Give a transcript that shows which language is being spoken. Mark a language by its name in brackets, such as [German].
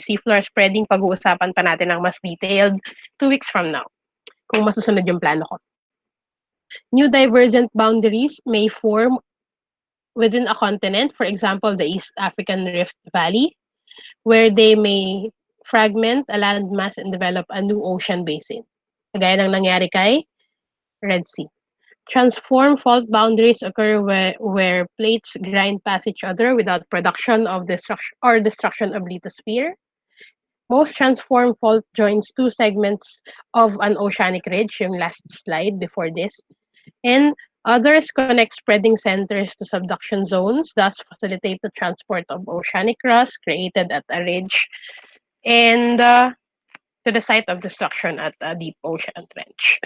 [Filipino] Seafloor spreading, pag-uusapan pa natin ng mas detailed [English] 2 weeks from now, [Filipino] kung masusunod yung plano ko. [English] New divergent boundaries may form within a continent, for example, the East African Rift Valley, where they may fragment a landmass and develop a new ocean basin. [Filipino] Kagaya ng nangyari kay Red Sea. [English] Transform fault boundaries occur where plates grind past each other without production of destruction of lithosphere. Most transform fault joins two segments of an oceanic ridge, yung last slide before this, and others connect spreading centers to subduction zones, thus facilitate the transport of oceanic crust created at a ridge and to the site of destruction at a deep ocean trench.